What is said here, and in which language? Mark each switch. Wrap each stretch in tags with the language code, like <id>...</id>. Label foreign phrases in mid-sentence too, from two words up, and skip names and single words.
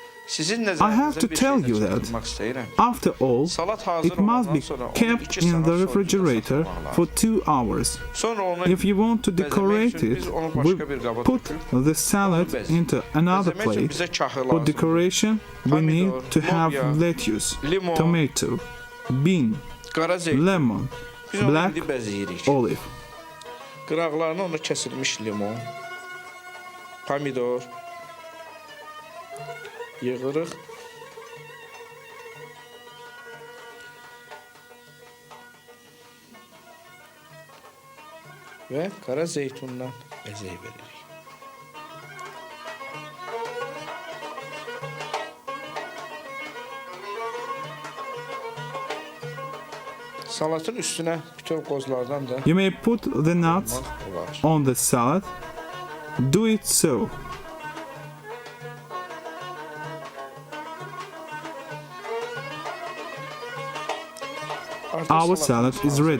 <az>Sizin</az> <en>I have to</en> <az>nəzərinizə bir</az> <en>tell</en> <az>şey</az> <en>you</en> <az>də</az> <en>that,</en> <az>çatdırmaq istəyirəm.</az> <en>after all,</en> <az>Salat hazır</az> <en>it must</en> <az>olandan</az> <en>be</en> <az>sonra onu</az> <en>kept</en> <az>2</az> <en>in</en> <az>saat</az> <en>the</en> <az>soyududa</az> <en>refrigerator</en> <az>saxlamaq</az> <en>for</en> <az>lazım.</az> <en>2 hours.</en> <az>Sonra onu</az> <en>If you want to</en> <az>bəzəmək</az> <en>decorate</en> <az>üçün</az> <en>it,</en> <az>biz onu</az> <en>we</en> <az>başqa bir qaba</az> <en>put</en> <az>töküb</az> <en>the salad</en> <az>bəzəmək.</az> <en>into another</en> <az>Bəzəmək üçün</az> <en>plate.</en> <az>bizə kahı</az> <en>For</en> <az>lazımdır.</az> <en>decoration, we need</en> <az>Pomidor,</az> <en>to have</en> <az>lobya,</az> <en>lettuce,</en> <az>limon,</az> <en>tomato, bean,</en> <az>qara zeytin.</az> <en>lemon,</en> <az>Biz onu</az> <en>black</en> <az>indi bəzəyirik.</az> <en>olive.</en> <az>Qıraqlarına onu kəsilmiş limon, pomidor yığırıq. Və qara zeytundan bəzək veririk. Salatın üstünə bütün qozlardan da</az> <en>You may put the nuts</en> <az>olar.</az> <en>on the salad. Do it so.</en> <az>Artıq</az> <en>Our</en> <az>salatımız</az> <en>salad is ready.</en>